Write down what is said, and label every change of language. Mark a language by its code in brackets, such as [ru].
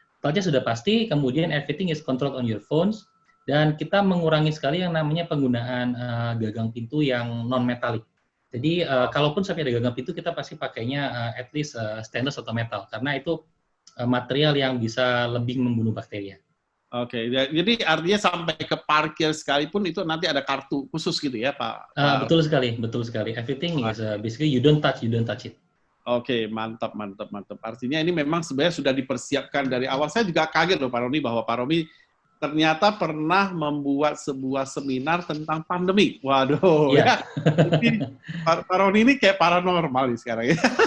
[id] Touchnya sudah pasti, kemudian [en] everything is controlled on your phones, [id] dan kita mengurangi sekali yang namanya penggunaan gagang pintu yang non-metalik. Jadi kalaupun sampai ada gagang pintu, kita pasti pakainya [en] at least [id] stainless atau metal, karena itu material yang bisa lebih membunuh bakteri. Oke, jadi artinya sampai ke parkir sekalipun itu nanti ada kartu khusus gitu ya Pak? Betul sekali. [en] Everything is basically you don't touch it. [id] Oke, mantap. Artinya ini memang sebenarnya sudah dipersiapkan dari awal. Saya juga kaget loh Pak Roni bahwa Pak Roni ternyata pernah membuat sebuah seminar tentang pandemi. Waduh, Iya. ya. Jadi, Pak Roni ini kayak paranormal nih sekarang ya.